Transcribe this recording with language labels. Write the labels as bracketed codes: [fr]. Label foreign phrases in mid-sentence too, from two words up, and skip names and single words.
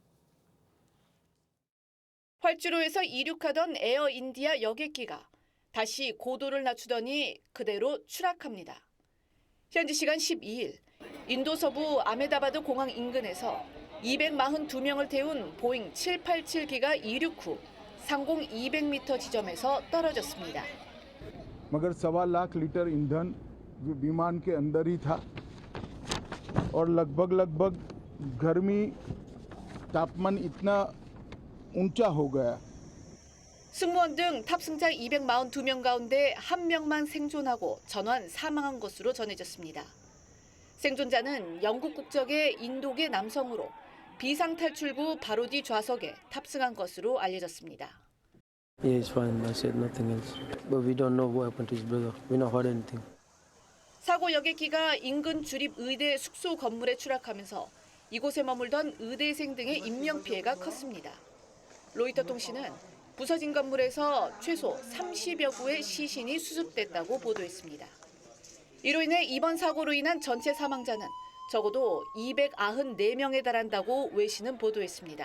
[ko] 활주로에서 이륙하던 에어 인디아 여객기가 다시 고도를 낮추더니 그대로 추락합니다. 현지 시간 12일 인도 서부 아메다바드 공항 인근에서 242명을 태운 보잉 787기가 이륙 후 상공 200m 지점에서 떨어졌습니다. [hi] मगर 1.25 लाख लीटर ईंधन विमान के अंदर ही था और लगभग गर्मी तापमान इतना ऊंचा हो गया. [ko] 승무원 등 탑승자 242명 가운데 1명만 생존하고 전원 사망한 것으로 전해졌습니다. 생존자는 영국 국적의 인도계 남성으로 비상탈출구 바로 뒤 좌석에 탑승한 것으로 알려졌습니다. [en] Yeah, it's fine. I said nothing else. But we don't know what happened to his brother. We not heard anything. [ko] 사고 여객기가 인근 주립 의대 숙소 건물에 추락하면서 이곳에 머물던 의대생 등의 인명피해가 컸습니다. 로이터 통신은 부서진 건물에서 최소 30여 구의 시신이 수습됐다고 보도했습니다. 이로 인해 이번 사고로 인한 전체 사망자는 적어도 294명에 달한다고 외신은 보도했습니다.